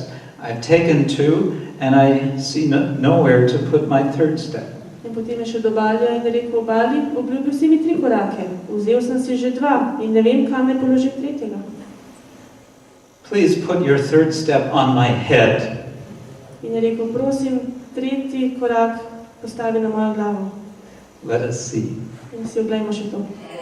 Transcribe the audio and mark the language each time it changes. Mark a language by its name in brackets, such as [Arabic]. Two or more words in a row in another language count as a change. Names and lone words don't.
[English] I've taken 2 and I see nowhere to put my 3rd step. [Slovenian] In potem je šel do Balija in rekel, Bali, obljubil si mi 3 korake. Vzel sem si že 2 in ne vem, kam ne položim 3. [English] Please put your 3rd step on my head. [Slovenian] In je rekel, prosim, 3. korak postavi na mojo glavo. [English] Let us see. [Slovenian] In si oglejmo še to.